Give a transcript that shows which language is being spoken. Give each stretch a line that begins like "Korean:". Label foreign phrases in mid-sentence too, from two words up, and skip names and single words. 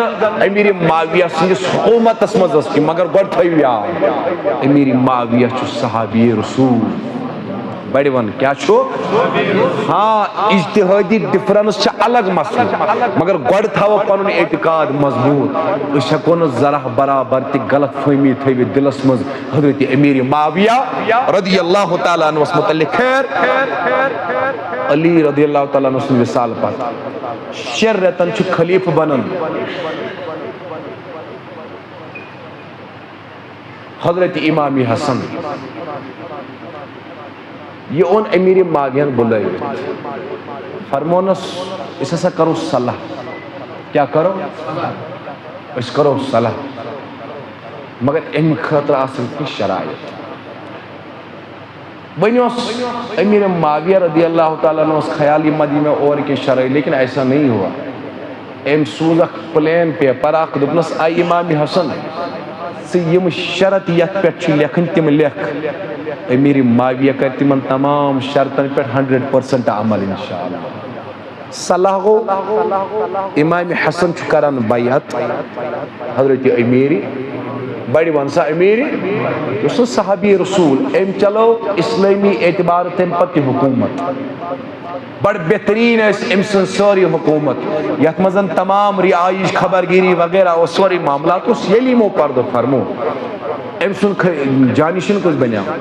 Kashmiri: نہٕ امیر معاویہ سٕنٛدِس حکوٗمتس منٛز ٲس کینٛہہ مگر گۄڈٕ تھٲیِو یاد امیر معاویہ چھُ صحابی رسول بڑِ ون کیٛاہ چھُ ہاں اجتہٲدی ڈفرنس چھِ الگ مسلہٕ مگر گۄڈٕ تھاوو پنُن اعتقاد مضبوٗط أسۍ ہٮ۪کو نہٕ ذرا برابر تہِ غلط فہمی تھٲوِتھ دلس منٛز حضرت امیر معاویہ رضی اللہ تعالیٰ عنہس متعلق خیر علی رضی اللہ تعالیٰ عنہ سٕنٛدِ وصال پتہٕ 6 رٮ۪تن چھُ خلیفہٕ بنان حضرت امام حسن یہ اون امیر معاویہن بلٲوِتھ فرمونس أسۍ ہسا کرو صلح کیٛاہ کرو أسۍ کرو صلح مگر امہِ خٲطرٕ آسن کینٛہہ شرایط وۄنۍ اوس امیر معاویہ رضی اللہ تعالیٰ عنہ خیال یہِ ما دی مےٚ اورٕ کینٛہہ شرٲیط
Urdu: لیکن ایسا نہیں ہوا
Kashmiri: أمۍ سوٗز اکھ
English: plain paper
Kashmiri: اکھ دوٚپنس آے امام حسن ژٕ یِم شرط یتھ پٮ۪ٹھ چھِ لیکھٕنۍ تِم لیکھ امیر معاویہ کر تِمن تمام شرطن پٮ۪ٹھ 100% عمل انشاءاللہ صلح گوٚو امام حسن چھُ کران بیعت حضرت امیر بڑِ ون سا امیر یُس نہٕ صحابی رسول أمۍ چلو اسلٲمی اعتبار تمہِ پتہٕ تہِ حکوٗمت بڑ بہتریٖن ٲسۍ أمۍ سٕنٛز سٲرٕے حکوٗمت یتھ منٛز تمام رعایِش خبرگیری وغیرہ اوس سورُے معاملات اوس ییٚلہِ یِمو پردٕ فرمو أمۍ سُنٛد جانشین کُس بنیو